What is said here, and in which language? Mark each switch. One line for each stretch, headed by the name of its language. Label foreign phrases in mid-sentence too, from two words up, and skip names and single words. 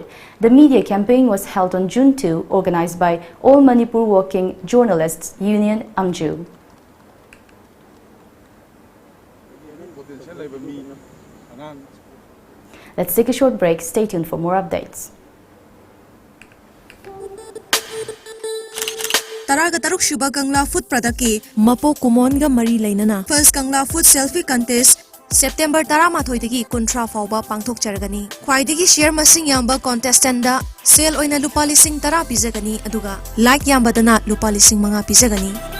English: The media campaign was held on June 2, organized by All Manipur Working Journalists Union, Amju. Let's take a short break. Stay tuned for more updates.
Manipuri: Taraga taruk Shuba Kangla Food Pradaki Mapo Kumonga Mari Lainana
English: First Kangla Food Selfie Contest
Manipuri: September Taramathoidagi Kuntra Fauba Pangthok Charagani Khwaidagi Share Masing Yamba Contestant da Sale Oina Lupa Lising Tara Pizagani Aduga Like Yamba Dana Lupa Lising Manga Pizagani